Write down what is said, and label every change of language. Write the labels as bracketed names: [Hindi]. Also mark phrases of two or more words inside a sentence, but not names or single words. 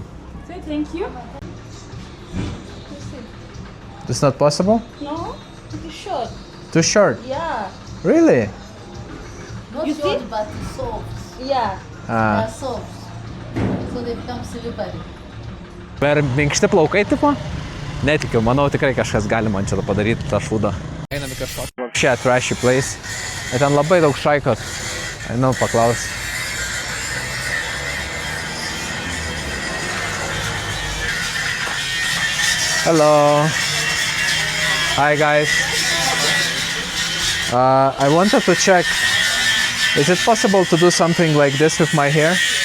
[English] Say thank you. It's not possible? No, it's short. Too short? Yeah, Really? not You short, see? but soft. Yeah, Ah. They're soft, so they become slippery. [Lithuanian] Per minkšti plaukai, tipo? Netikiu, manau tikrai kažkas gali man čia padaryti tą šūdą. Einam į kažkokį šią [English] trashy place. [Lithuanian] Ir ten labai daug šaikos. Einam paklaus. [English] Hello. Hi guys. I wanted to check, is it possible to do something like this with my hair?